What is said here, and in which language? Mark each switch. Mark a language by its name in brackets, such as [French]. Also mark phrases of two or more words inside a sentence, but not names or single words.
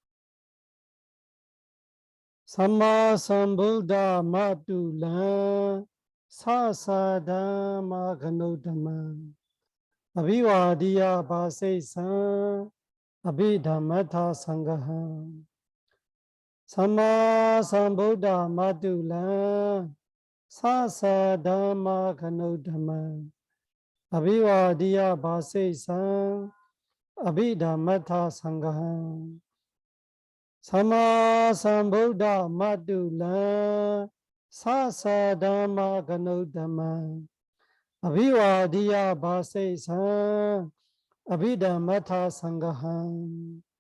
[Pali] 삼마 삼불다 마뚜란 사사다 마가노다만 아비와디야 바세이산 아비담마타 상가한 삼마 삼불다 마뚜란 사사다 마가노다만 아비와디야 바세이산 아비담마타 상가한 Sama Sambuddha Madula Sasadama Ganodama Abhivadiya Bhasesan Abhidhamata Sangahan